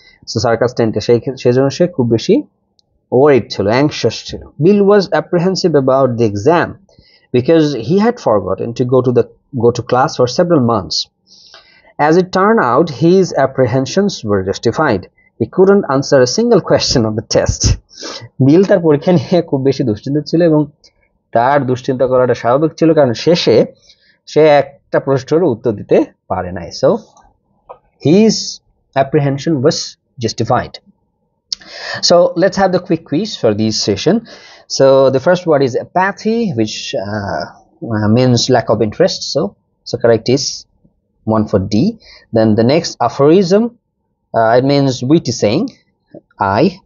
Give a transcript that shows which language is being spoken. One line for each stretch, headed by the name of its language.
Bangla: So circus টেন্টে সেই জন্য সে খুব বেশি ওয়ারিড ছিল, অ্যাংশাস ছিল।
English: Bill was apprehensive about the exam because he had forgotten to go to class for several months. As it turned out, his apprehensions were justified. He couldn't answer a single question on the test.
Bangla: বিল তার পরীক্ষা নিয়ে খুব বেশি দুশ্চিন্তিত ছিল, এবং তার দুশ্চিন্তা করাটা স্বাভাবিক ছিল, কারণ শেষে সে একটা প্রশ্নের উত্তর দিতে পারে নাই।
English: So his apprehension was justified. So let's have the quick quiz for this session. So the first word is apathy, which means lack of interest. So correct is one for D. Then the next, aphorism, it means witty saying, I.